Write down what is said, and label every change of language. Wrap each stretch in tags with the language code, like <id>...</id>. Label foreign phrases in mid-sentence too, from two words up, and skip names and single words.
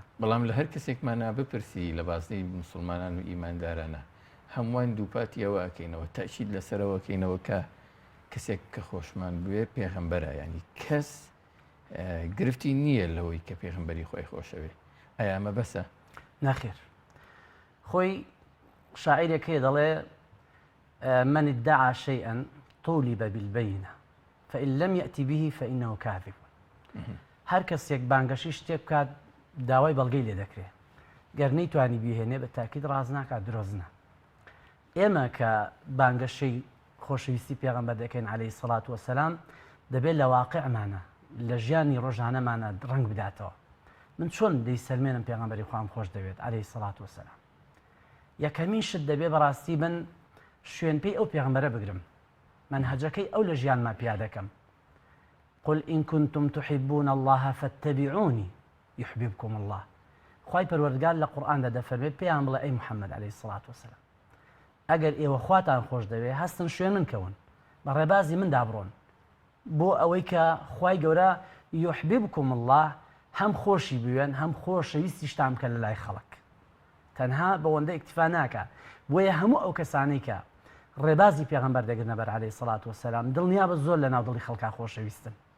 <ckb>بەڵام لە هەر کەسێکمان بپرسی لە بازنەی مسلمانان و ئیماندارانە هەمووان دووپاتی ئەوە ئەکەینەوە تەئکید لەسەرەوەکەینەوە کە کەسێک کە خۆشمان بوێ پێغەمبەرە ینی کەس گرفتی نییە لەوەی کە پێغەمبەری خۆی خۆشەوێ ئایا ئەمە بەسە؟ نەخێر خۆی شاعیرێک هەیە دەڵێ</ckb> <ar>من ادعى شيئا طولب بالبينة فإن لم يأتي به فإنه كاذب</ar> <ckb>هەر کەسێک بانگەشی شتێک بکات داوای بەڵگەی لێ دەکرێت گەر نەیتوانی بیهێنێ بە تاکید ڕاز ناکات درۆزنە ئێمە کە بانگەشەی خۆشەویستی پێغەمبەر دەکەین</ckb> <ar>عەلەیهی سەڵات وەسەلام</ar> <ckb>دەبێت لە واقعمانە لە ژیانی ڕۆژانەمانە ڕەنگ بداتەوە من چۆن دەیسەلمێنم پێغەمبەری خوام خۆش دەوێت</ckb> <ar>عەلەیهی سەڵات وەسەلام</ar> <ckb>یەکەمین شت دەبێ بەڕاستی من شوێن پێی ئەو پێغەمبەرە بگرم منهەجەکەی ئەو لە ژیانما پیا دەکەم</ckb> <ar>قل إن كنتم تحبون الله فاتبعوني يحببكم الله</ar> <ckb>خوای پەروەردگار لە قورئاندا دەفەرمێت پێیان بڵێ ئەی محەممەد عەلەیهی</ckb> <ar>سەڵات وەسەلام</ar> <ckb>ئەگەر ئێوە خواتان خۆش دەوێت هەستن شوێن من کەون بە ڕێبازی مندا بڕۆن بۆ ئەوەی کە خوای گەورە</ckb> <ar>يحببكم الله</ar> <ckb>هەم خۆشی بوێن هەم خۆشەویستیشتان بکە لە لای خەڵک تەنها بەوەندە ئیکتفا ناکە بۆیە هەموو ئەو کەسانەی کە ڕێبازی پێغەمبەر دەگرنە بەر</ckb> <ar>عەلەیهی سەڵات وەسەلام</ar> <ckb>دڵنیابە زۆر لە ناو دڵی خەڵکا خۆشەویستن</ckb>